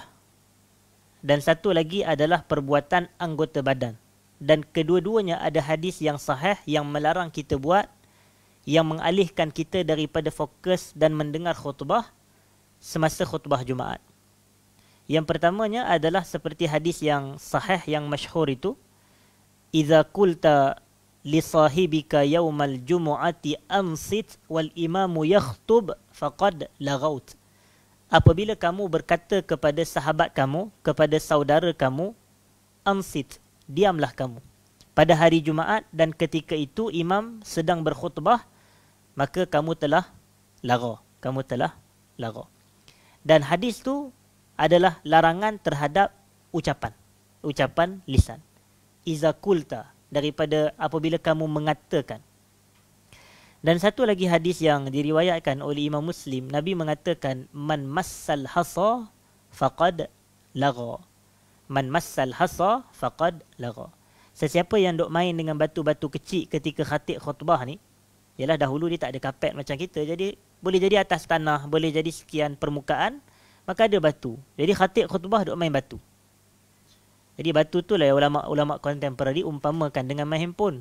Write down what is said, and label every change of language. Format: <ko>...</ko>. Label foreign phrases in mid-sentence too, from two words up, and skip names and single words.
<ms>Dan satu lagi adalah perbuatan anggota badan. Dan kedua-duanya ada hadis yang sahih yang melarang kita buat, yang mengalihkan kita daripada fokus dan mendengar khutbah semasa khutbah Jumaat. Yang pertamanya adalah seperti hadis yang sahih yang masyhur itu,</ms> <ar>إذا قلت لصاحبك يوم الجمعة أنصت والإمام يخطب فقد لغوت.</ar> <ms>Apabila kamu berkata kepada sahabat kamu, kepada saudara kamu, ansit, diamlah kamu pada hari Jumaat dan ketika itu imam sedang berkhutbah, maka kamu telah lagha. Dan hadis tu adalah larangan terhadap ucapan lisan.</ms> <ar>إذا قلت,</ar> <ms>daripada apabila kamu mengatakan. Dan satu lagi hadis yang diriwayatkan oleh Imam Muslim, Nabi mengatakan,</ms> <ar>من مس الحصى فقد لغا. من مس الحصى فقد لغا.</ar> <ms>Sesiapa yang duk main dengan batu-batu kecil ketika khatib khutbah ni, ialah dahulu dia tak ada kapet macam kita, jadi boleh jadi atas tanah, boleh jadi sekian permukaan, maka ada batu. Jadi khatib khutbah duk main batu. Jadi batu tu lah ulama-ulama kontemporari umpamakan dengan main handphone.</ms>